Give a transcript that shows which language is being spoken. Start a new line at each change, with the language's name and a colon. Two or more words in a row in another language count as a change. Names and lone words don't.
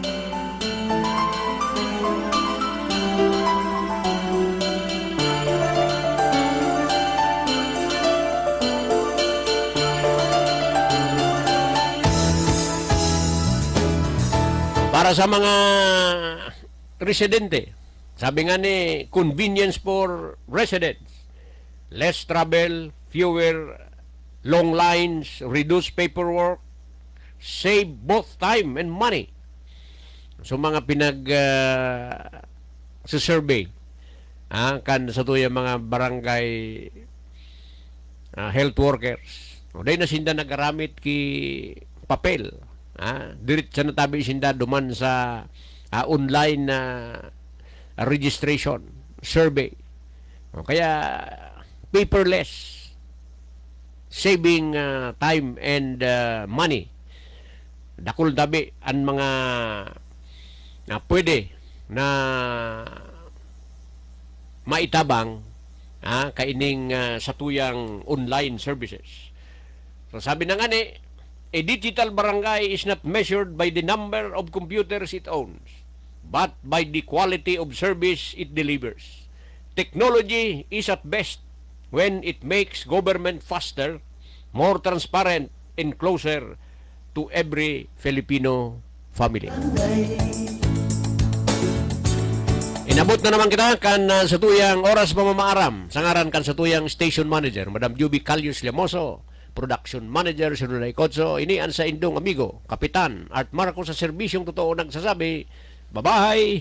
Bikol: Para sa mga residente, sabi nga ni,
English: convenience for residents. Less travel, fewer long lines, reduce paperwork, save both time and money.
Bikol: So mga survey kan sa tuya mga
English: barangay health workers.
Bikol: Dahil na sinda nagaramit ki papel. Dirit sa natabi sinda duman sa
English: online registration survey.
Bikol: Kaya paperless,
English: saving time and money.
Bikol: Dakul tabi ang mga pwede na maitabang kaining sa tuyang
English: online services.
Bikol: So sabi na nga ni,
English: a digital barangay is not measured by the number of computers it owns, but by the quality of service it delivers. Technology is at best when it makes government faster, more transparent, and closer to every Filipino family.
Bikol: Inabot na naman kita kan sa tuyang oras pamamaaram. Sangaran kan sa tuyang
English: station manager,
Bikol: Madam Juby Calius Llamoso,
English: production manager
Bikol: Sununay Kotso, ini ang sa indong amigo, Kapitan Art Marcos sa serbisyong totoo nagsasabi, Bye-bye.